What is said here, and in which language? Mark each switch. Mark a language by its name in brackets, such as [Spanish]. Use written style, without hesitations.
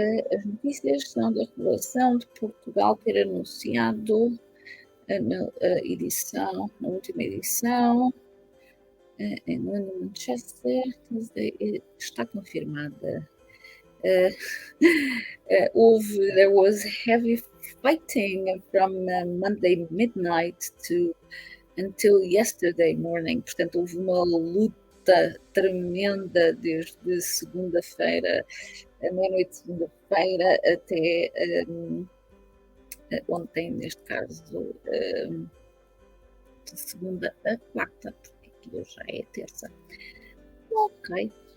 [Portuguese] As notícias são da revelação de Portugal ter anunciado na última edição, em Manchester, está confirmada. [English] There was heavy fighting from Monday midnight until yesterday morning. [Portuguese] Portanto, houve uma luta tremenda desde segunda-feira, a meia-noite de segunda-feira, até ontem, neste caso, de segunda a quarta, porque aqui hoje já é terça. Ok.